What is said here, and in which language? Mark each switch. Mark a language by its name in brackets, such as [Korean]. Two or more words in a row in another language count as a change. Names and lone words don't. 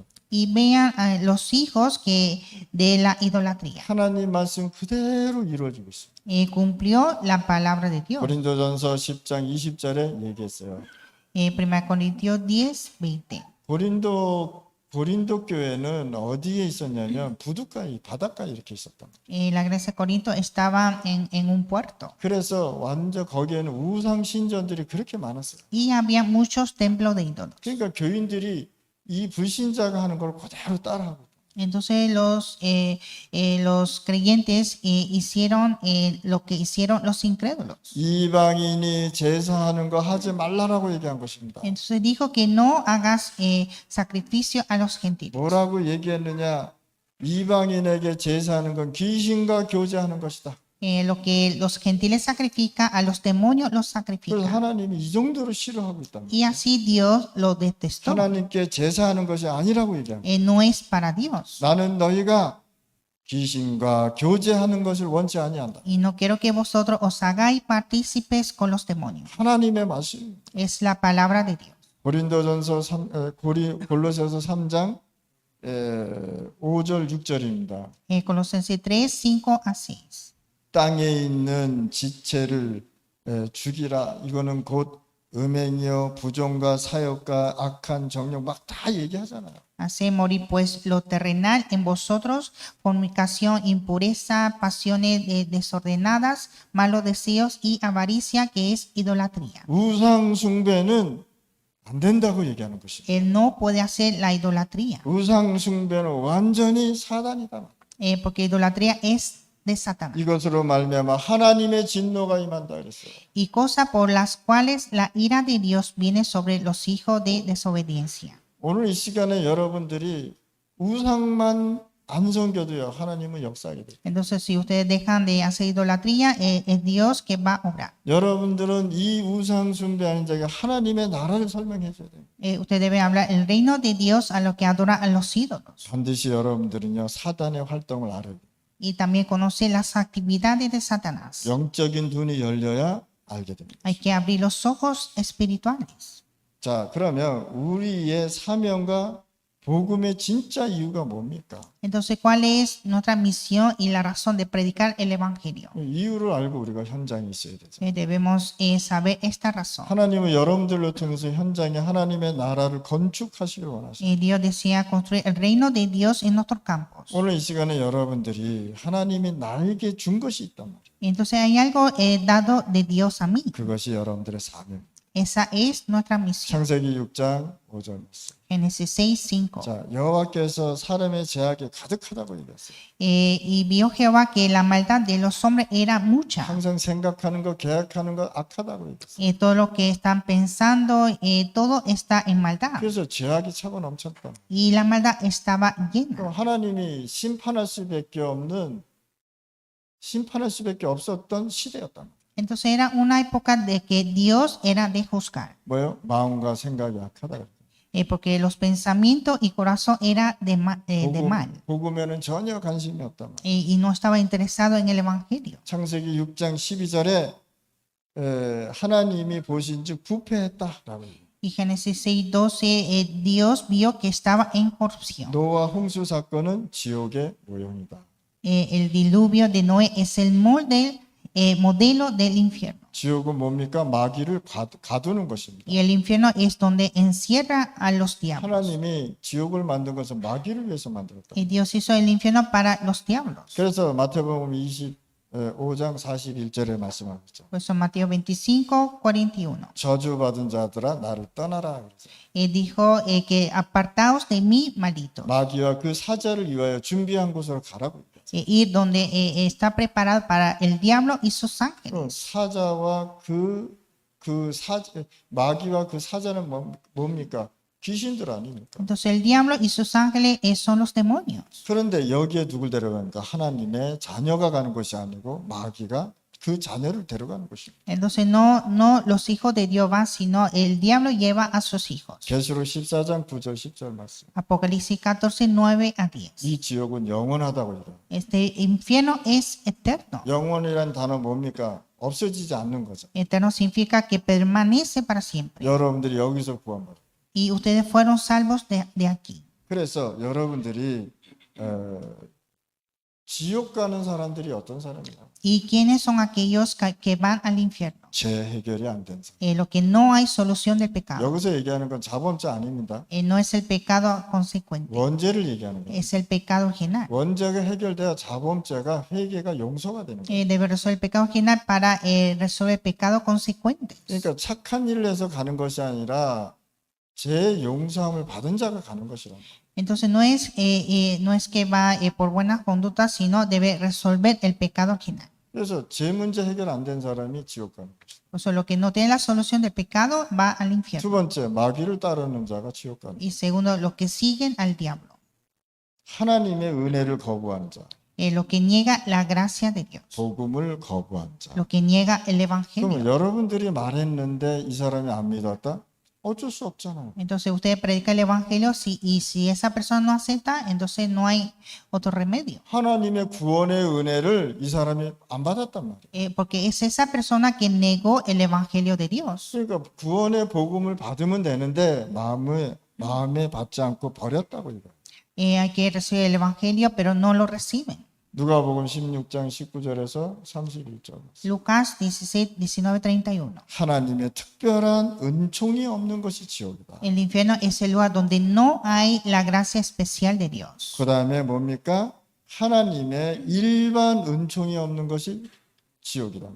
[Spanish] Y vean a los hijos que de la idolatría. [Korean] 하나님 말씀 그대로 이루어지고 있습니다. [Spanish] Cumplió la palabra de Dios. [Korean] 고린도전서 10장 20절에 얘기했어요. [Spanish] 1 Corintios 10, 20. [Korean] 고린도 교회는 어디에 있었냐면 부둣가에 바닷가에 이렇게 있었다. [Spanish] La iglesia de Corinto estaba en un puerto. [Korean] 그래서 완전 거기에는 우상 신전들이 그렇게 많았어요. [Spanish] Y había muchos templos de ídolos. [Korean] 그러니까 교인들이 이 불신자가 하는 걸 그대로 따라하고. [Spanish] Entonces los creyentes hicieron lo que hicieron los incrédulos. [Korean] 이방인이 제사하는 거 하지 말라라고 얘기한 것입니다. [Spanish] Entonces dijo que no hagas sacrificio a los gentiles. [Korean] 뭐라고 얘기했느냐? 이방인에게 제사하는 건 귀신과 교제하는 것이다. [Spanish] Lo que los gentiles sacrifican, a los demonios los [Korean] 그래서 [Spanish] sacrifican. [Korean] 하나님이 이 정도로 싫어하고 있다. [Spanish] Y así Dios lo detestó. [Korean] 하나님께 제사하는 것이 아니라고 얘기합니다. [Spanish] No es para Dios. [Korean] 나는 너희가 귀신과 교제하는 것을 원치 아니한다. [Spanish] Y no quiero que vosotros os hagáis partícipes con los demonios. [Korean] 하나님의 말씀. [Spanish] Es la palabra de Dios. [Korean] 골로새서 3장 5절 6절입니다. [Spanish] Colosenses 3, 5 a 6. [Korean] 땅에 있는 지체를 죽이라. 이거는 곧 음행이요 부정과 사욕과 악한 정욕 막 다 얘기하잖아요. [Spanish] Hace morir pues lo terrenal en vosotros, fornicación, impureza, pasiones desordenadas, malos deseos y avaricia, que es idolatría. [Korean] 우상 숭배는 안 된다고 얘기하는 것입니다. [Spanish] Él no puede hacer la idolatría, [Korean] 우상 숭배는 완전히 사단이다. [Spanish] porque idolatría es de Satanás. [Korean] 이것으로 말미암아 하나님의 진노가 임한다 그랬어요. [Spanish] Y cosas por las cuales la ira de Dios viene sobre los hijos de desobediencia. [Korean] 오늘 이 시간에 여러분들이 우상만 안 섬겨도요 하나님은 역사하게 돼요. [Spanish] Entonces, si ustedes dejan de hacer idolatría, es Dios que va a obrar. [Korean] 여러분들은 이 우상 숭배하는 자에게 하나님의 나라를 설명해 줘야 돼요. [Spanish] Usted debe hablar el reino de Dios a los que adoran a los ídolos. [Korean] 반드시 여러분들은요 사단의 활동을 알아야 돼요. [Spanish] Y también conoce las actividades de Satanás. [Korean] 영적인 눈이 열려야 알게 됩니다. [Spanish] Hay que abrir los ojos espirituales. [Korean] 자, 그러면 우리의 사명과 복음의 진짜 이유가 뭡니까? [Spanish] Entonces, ¿cuál es nuestra misión y la razón de predicar el Evangelio? [Korean] 이유를 알고 우리가 현장에 있어야 되죠. [Spanish] Debemos saber esta razón. [Korean] 하나님은 여러분들로 통해서 현장에 하나님의 나라를 건축하시길 원하십니다. [Spanish] Dios desea construir el reino de Dios en nuestros campos. [Korean] 오늘 이 시간에 여러분들이 하나님이 나에게 준 것이 있단 말이에요. [Spanish] Entonces, hay algo dado de Dios a mí. [Korean] 그것이 여러분들의 사명. [Spanish] Esa es nuestra misión. [Korean] 창세기 6장 5절 말씀. [Spanish] Génesis 6:5. [Korean] 자, 여호와께서 사람의 죄악이 가득하다고 얘기했어요. [Spanish] Y vio Jehová que la maldad de los hombres era mucha. [Korean] 항상 생각하는 거, 계획하는 거 악하다고 얘기했어요. [Spanish] Todo lo que están pensando, todo está en maldad. [Korean] 그래서 죄악이 차고 넘쳤다. [Spanish] Y la maldad estaba llena. [Korean] 그럼 하나님이 심판할 수밖에 없었던 시대였단 말이에요. [Spanish] Entonces era una época de que Dios era de juzgar. [Korean] 뭐요? 마음과 생각이 악하다. [Spanish] Porque los pensamientos y corazón era de mal. [Korean] 복음에는 전혀 관심이 없단 말이에요. [Spanish] Y no estaba interesado en el Evangelio. [Korean] 창세기 6장 12절에 하나님이 보신즉 부패했다라고 해요. [Spanish] Y Génesis 6:12, Dios vio que estaba en corrupción. [Korean] 노아 홍수 사건은 지옥의 모형이다. [Spanish] El diluvio de Noé es el modelo del infierno. [Korean] 지옥은 뭡니까? 마귀를 가두는 것입니다. [Spanish] Y el infierno es donde encierra a los diablos. [Korean] 하나님이 지옥을 만든 것은 마귀를 위해서 만들었다. [Spanish] Y Dios hizo el infierno para los diablos. [Korean] 그래서 마태복음 25장 41절에 말씀하고 있죠. [Spanish] Por eso Mateo 25:41. [Korean] 저주받은 자들아 나를 떠나라. [Spanish] Dijo que apartaos de mí, malditos. [Korean] 마귀와 그 사자를 위하여 준비한 곳으로 가라고. [Spanish] Ir donde está preparado para el diablo y sus ángeles. [Korean] 사자와 마귀와 그 사자는 뭡니까? 귀신들 아닙니까? [Spanish] Entonces el diablo y sus ángeles son los demonios. [Korean] 그런데 여기에 누굴 데려가니까 하나님의 자녀가 가는 것이 아니고 마귀가 그 자녀를 데려가는 것입니다. [Spanish] Entonces no los hijos de Dios van, sino el diablo lleva a sus hijos. [Korean] 계시록 14장 9절 10절 말씀. [Spanish] Apocalipsis 14:9-10. [Korean] 이 지옥은 영원하다고 얘기해요. [Spanish] Este infierno es eterno. [Korean] 영원이란 단어 뭡니까? 없어지지 않는 거죠. [Spanish] Eterno significa que permanece para siempre. [Korean] 여러분들이 여기서 구원받아요. [Spanish] Y ustedes fueron salvos de aquí. [Korean] 그래서 여러분들이 지옥 가는 사람들이 어떤 사람이냐? [Spanish] ¿Y quiénes son aquellos que van al infierno? [Korean] 죄 해결이 안 된 사람. [Spanish] Lo que no hay solución del pecado. [Korean] 여기서 얘기하는 건 자범죄 아닙니다. [Spanish] No es el pecado consecuente, [Korean] 원죄를 얘기하는 거예요. [Spanish] es el pecado original. [Korean] 원죄가 해결돼야 자범죄가 회개가 용서가 되는 거예요. [Spanish] Debe resolver el pecado original para resolver el pecado consecuente. [Korean] 그러니까 착한 일을 해서 가는 것이 아니라 죄 용서함을 받은 자가 가는 것이란 말이에요. [Spanish] Entonces no es que va por buenas conductas, sino debe resolver el pecado original. [Korean] 그래서 죄 문제 해결 안 된 사람이 지옥 가는 거죠. [Spanish] Por eso lo que no tiene la solución del pecado va al [Korean] 두 [Spanish] infierno. [Korean] 번째, 마귀를 따르는 자가 지옥 가는 거죠. [Spanish] Y segundo, los que siguen al diablo. [Korean] 하나님의 은혜를 거부하는 자, [Spanish] Lo que niega la gracia de Dios. [Korean] 복음을 거부하는 자. [Spanish] Lo que niega el [Korean] 그러면 [Spanish] evangelio. [Korean] 여러분들이 말했는데 이 사람이 안 믿었다? 어쩔 수 없잖아요. [Spanish] Entonces usted predica el evangelio y si esa persona no acepta, entonces no hay otro remedio. [Korean] 하나님의 구원의 은혜를 이 사람이 안 받았단 말이에요. [Spanish] Porque es esa persona que negó el evangelio de Dios. [Korean] 그러니까 구원의 복음을 받으면 되는데 마음에 받지 않고 버렸다고 이거. [Spanish] Hay que recibir el evangelio, pero no lo reciben. [Korean] 누가복음 16장 19절에서 31절. [Spanish] Lucas 16, 19, 31. [Korean] 하나님의 특별한 은총이 없는 것이 지옥이다. [Spanish] El infierno es el lugar donde no hay la gracia especial de Dios. [Korean] 그 다음에 뭡니까? 하나님의 일반 은총이 없는 것이 지옥이다.